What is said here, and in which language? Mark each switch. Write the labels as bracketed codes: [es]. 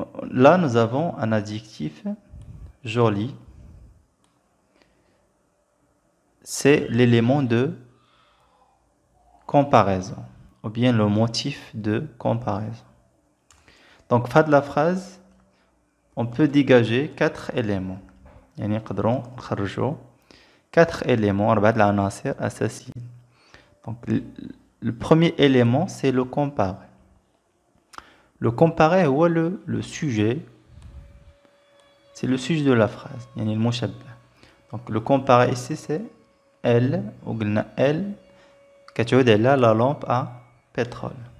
[fr] Là, nous avons un adjectif joli. C'est l'élément de comparaison, ou bien le motif de comparaison. Donc, fin de la phrase, on peut dégager 4 éléments. [ar] يعني نقدروا نخرجوا 4 éléments أربعة العناصر أساسيين. [fr] Donc, le premier élément, c'est le comparer. Le comparer هو le sujet. C'est le sujet de la phrase. [ar] يعني المشبه. [fr] Donc, le comparer ici, c'est elle, ou elle, [ar] كتعود على [fr] la lampe à pétrole.